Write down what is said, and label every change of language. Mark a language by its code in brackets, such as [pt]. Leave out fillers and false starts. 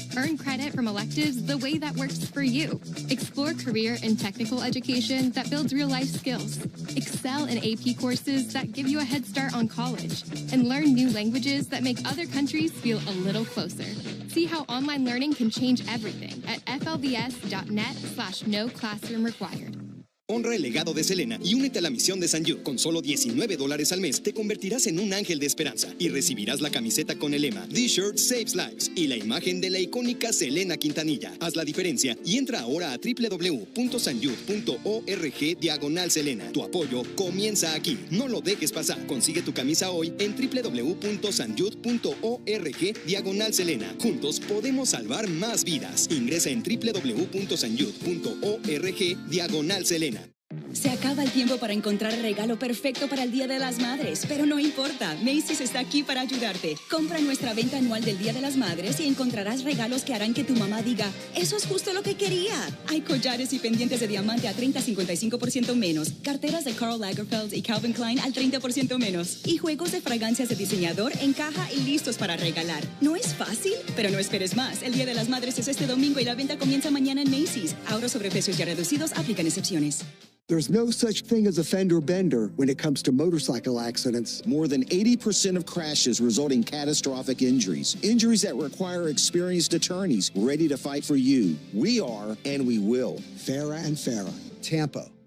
[en] Earn credit from electives the way that works for you. Explore career and technical education that builds real-life skills. Excel in AP courses that give you a head start on college. And learn new languages that make other countries feel a little closer. See how online learning can change everything at flvs.net/no classroom required. [es] Honra el legado de Selena y únete a la misión de St. Jude. Con solo $19 al mes te convertirás en un ángel de esperanza y recibirás la camiseta con el lema [en] "This shirt saves lives" [es] y la imagen de la icónica Selena Quintanilla. Haz la diferencia y entra ahora a www.stjude.org/Selena. Tu apoyo comienza aquí. No lo dejes pasar. Consigue tu camisa hoy en www.stjude.org/Selena. Juntos podemos salvar más vidas. Ingresa en www.stjude.org/Selena. Se acaba el tiempo para encontrar el regalo perfecto para el Día de las Madres, pero no importa, Macy's está aquí para ayudarte. Compra nuestra venta anual del Día de las Madres y encontrarás regalos que harán que tu mamá diga, eso es justo lo que quería. Hay collares y pendientes de diamante a 30-55% menos, carteras de Karl Lagerfeld y Calvin Klein al 30% menos, y juegos de fragancias de diseñador en caja y listos para regalar. ¿No es fácil? Pero no esperes más. El Día de las Madres es este domingo y la venta comienza mañana en Macy's. Ahorros sobre precios ya reducidos, aplican excepciones. [en] There's no such thing as a fender bender when it comes to motorcycle accidents. More than 80% of crashes result in catastrophic injuries. Injuries that require experienced attorneys ready to fight for you. We are, and we will. Farah and Farah, Tampa.